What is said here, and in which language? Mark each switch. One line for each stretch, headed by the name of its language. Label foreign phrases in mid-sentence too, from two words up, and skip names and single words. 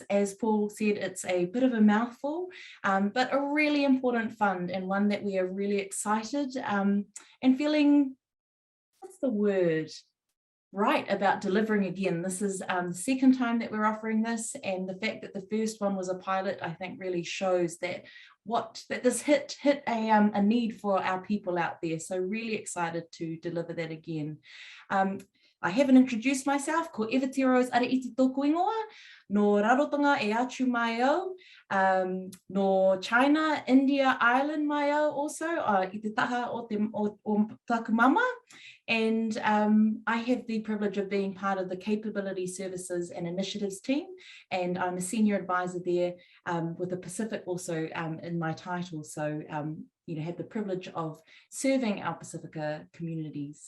English: As Paul said, it's a bit of a mouthful, but a really important fund, and one that we are really excited and feeling, what's the word, right about delivering again. This is the second time that we're offering this, and the fact that the first one was a pilot, I think really shows that this hit a need for our people out there. So really excited to deliver that again. I haven't introduced myself.
Māori: Ko Evotia-Rose Araiti tōku ingoa, no rarotonga e atu mai au, no China, India, Ireland mai au also, I te taha o taku mama.
English: And I have the privilege of being part of the Capability Services and Initiatives team, and I'm a senior advisor there with the Pacific also in my title. So, have the privilege of serving our Pasifika communities.